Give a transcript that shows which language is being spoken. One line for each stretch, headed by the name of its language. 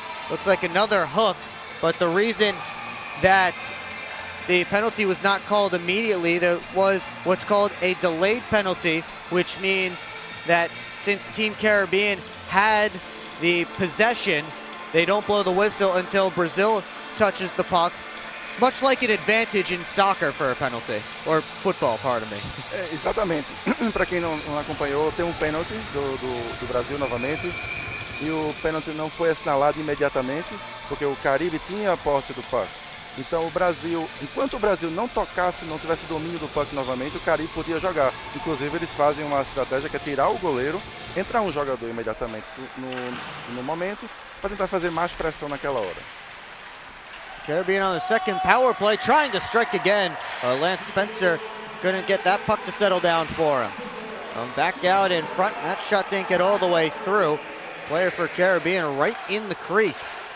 English: Looks like another hook, but the reason that the penalty was not called immediately, there was what's called a delayed penalty, which means that since Team Caribbean had the possession, they don't blow the whistle until Brazil touches the puck, much like an advantage in soccer for a penalty, or football, pardon me.
Portuguese: Exatamente. Para quem não acompanhou, tem pênalti do Brasil novamente, e o pênalti não foi assinalado imediatamente, porque o Caribe tinha a posse do puck. Então o Brasil, enquanto o Brasil não tocasse, não tivesse domínio do puck novamente, o Caribe podia jogar. Inclusive eles fazem uma estratégia que é tirar o goleiro, entrar um jogador imediatamente no momento, para tentar fazer mais pressão naquela hora.
English: Caribbean on the second power play, trying to strike again. Lance Spencer couldn't get that puck to settle down for him. Back out in front, that shot didn't get all the way through. Player for Caribbean right in the crease.